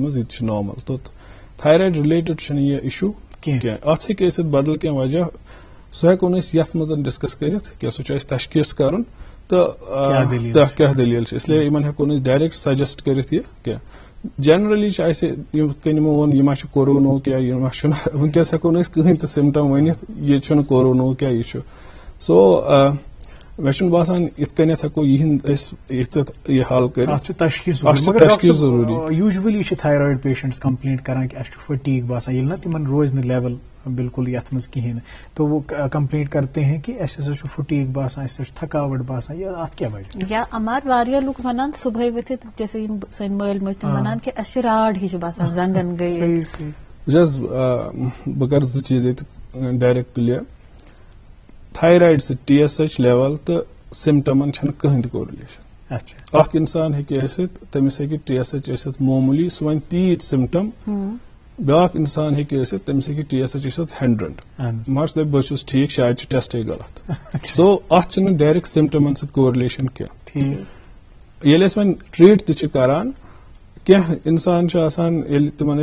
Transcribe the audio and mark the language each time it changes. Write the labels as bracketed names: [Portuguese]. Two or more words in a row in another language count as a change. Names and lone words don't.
[Kashmiri] منٛز یہِ تہِ چھُ نارمل تہٕ [English] thyroid related [Kashmiri] چھُنہٕ یہِ اِشوٗ کینٛہہ اتھ ہیٚکہِ ٲسِتھ بدل کینٛہہ وجہ سُہ ہٮ۪کو نہٕ أسۍ یتھ منٛز ڈسکس کٔرِتھ کینٛہہ سُہ چھُ اَسہِ تشخیٖص کرُن تہٕ کیٛاہ دٔلیٖل چھِ اسلیے یِمن ہٮ۪کو نہٕ أسۍ [English] direct suggest [Kashmiri] کٔرِتھ یہِ کینٛہہ جنرلی چھِ اَسہِ یِتھ کٔنۍ یِمو ووٚن یہِ ما چھُ کوروٗنہُک یا یہِ ما چھُنہٕ وٕنکیٚس ہٮ۪کو نہٕ أسۍ کٕہٕنۍ تہِ سِمٹم ؤنِتھ یہِ چھُنہٕ کوروٗنہُک یا یہِ چھُ سو مےٚ چھُنہٕ باسان یِتھ کٔنٮ۪تھ ہٮ۪کو یِہنٛد أسۍ یہِ حل کٔرِتھ تشخیٖص ضروٗری یوٗجؤلی چھِ [English] thyroid patients complaint [Kashmiri] کران کہِ اَسہِ چھُ فٹیٖگ باسان ییٚلہِ نہ تِمن روزِ نہٕ لیول بالکل یتھ منٛز کِہینۍ نہٕ [Urdu] تو وہ کمپلینٹ کرتے ہیں [Kashmiri] کہ اَسہِ ہسا چھُ فٹیٖگ باسان اَسہِ چھُ تھکاوٹ باسان یا اتھ کیٛاہ وجہ یا امار واریاہ لُکھ ونان صبحٲے ؤتھِتھ جیسے یِم سٲنۍ مٲلۍ مٲج تِم ونان کہِ اَسہِ چھُ راڑ ہِش باسان زنگن گٔے بہٕ کرٕ 2 چیٖز ییٚتہِ [English] direct clear [Kashmiri] تھایرایڈ سۭتۍ [English] TSH level [Kashmiri] تہٕ سِمٹمن چھنہٕ کٕہٕنۍ تہِ کورلیشن اکھ انسان ہیٚکہِ ٲسِتھ تٔمِس ہیٚکہِ TSH ٲسِتھ معموٗلی سُہ وَنہِ تیٖتۍ سِمٹم بیاکھ انسان ہیٚکہِ ٲسِتھ تٔمِس ہیٚکہِ TSH ٲسِتھ 100 مگر سُہ دَپہِ بہٕ چھُس ٹھیٖک شاید چھُ ٹیسٹے غلط سو اتھ چھنہٕ ڈایریکٹ سِمٹمن سۭتۍ کورلیشن کینٛہہ ییٚلہِ أسۍ وۄنۍ ٹریٖٹ تہِ چھِ کران کینٛہہ انسان چھُ آسان ییٚلہِ تِمن